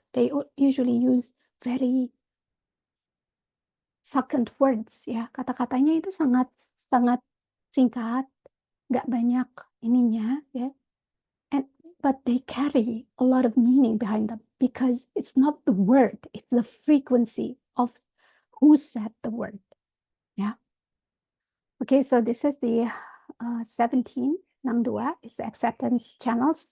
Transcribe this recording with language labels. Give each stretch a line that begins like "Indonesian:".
English: They usually use very succinct words, ya.
Indonesian: Kata-katanya itu sangat sangat singkat, nggak banyak ininya, ya.
English: But they carry a lot of meaning behind them because it's not the word, it's the frequency of who said the word. Yeah. Okay, so this is the 1762 is the acceptance channels.